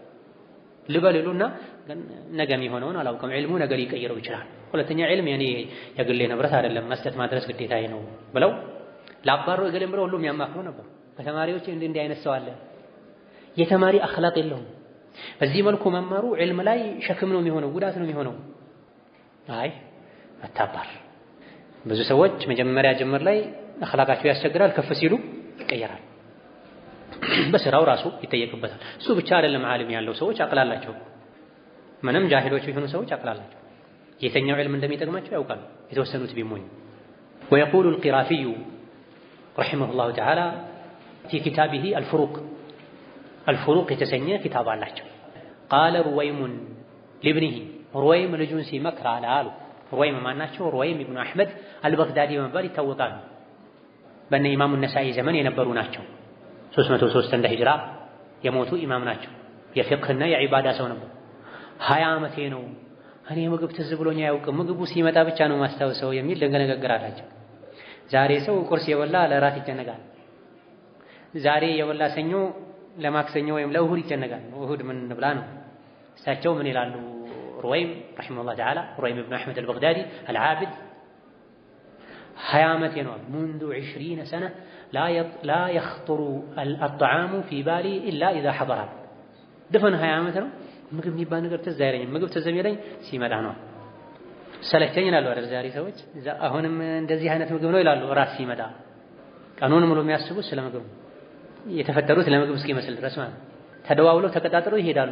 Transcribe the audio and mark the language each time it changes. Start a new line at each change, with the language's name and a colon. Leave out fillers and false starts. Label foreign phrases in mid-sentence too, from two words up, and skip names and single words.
Amharic: ልበልሉና ግን ነገ የሚሆነውን አላውቅም ዒልሙ ነገ ሊቀይረው ይችላል ሁለተኛ ዒልም የኔ የግሌ ንብረት አይደለም መስጠት ማድረስ ግዴታዬ ነው ብለው ላባሩ እገሌም ብለው ሁሉም ያማክሩ ነበር ከተማሪዎች እንዲህ አይነት ሰው አለ የተማሪ አኽላቅ የለውም በዚህ መልኩ መማሩ ዒልም ላይ ሸክም ነው የሚሆነው ጉዳት ነው የሚሆነው አይ አታባር ብዙ ሰዎች መጀመሪያ ጅምር ላይ አኽላቃቸው ያስቸግራል ከፍ ሲሉ ይቀየራል በስራው ራሱ ይጠየቅበታል እሱ ብቻ አይደለም ዓሊም ያለው ሰዎች አቅላላቸው ምንም ጃሂሎች የሆኑ ሰዎች አቅላላቸው የተኛው ዒልም እንደሚጠቅማቸው ያውቃሉ የተወሰኑት ቢሞኝ
Arabic: ويقول القرافي رحمه الله تعالى في كتابه
Amharic: الفروق የተሰኘ ኪታብ አላቸው
Arabic: قال رويم لابنه رويم
Amharic: ልጁን ሲመክር አሉ رويم ማናቸው رويم ابن احمد البغدادي በመባል ይታወቃሉ በእነ ኢማሙ ነሳኢ ዘመን የነበሩ ናቸው 303 እንደ ሂጅራ የሞቱ ኢማም ናቸው የፊቅህና የዒባዳ ሰው ነበር 20 ዓመቴ ነው እኔ ምግብ ትዝ ብሎኝ አያውቅም ምግቡ ሲመጣ ብቻ ነው ማስታወሰው የሚል ደንገነገር አላቸው ዛሬ ሰው ቁርስ የበላ ለራት ይጨነቃል ዛሬ የበላ ሰኞ ለማክሰኞ ወይም ለእሁድ ይጨነቃል እሁድ ምን ብላ ነው እሳቸው ምን ይላሉ
Arabic: رويم رحمه الله تعالى رويم ابن أحمد البغدادي العابد
Amharic: 20 ዓመቴ ነው
Arabic: منذ 20 سنة لا يخطر الطعام في بالي إلا إذا حضر دفن
Amharic: 20 ዓመት ነው ምግብ የሚባል ነገር ትዝ አይለኝም ምግብ ትዝ የሚለኝ ሲመጣ ነው ሰለቸኝ ይላሉ አይደል ዛሬ ሰዎች አሁንም እንደዚህ አይነት ምግብ ነው ይላሉ ራስ ሲመጣ ቀኑን ሙሉ የሚያስቡት ስለ ምግብ የተፈጠሩት ለምግብ እስኪመስል ድረስ ማለት ተደዋውለው ተቀጣጥረው ይሄዳሉ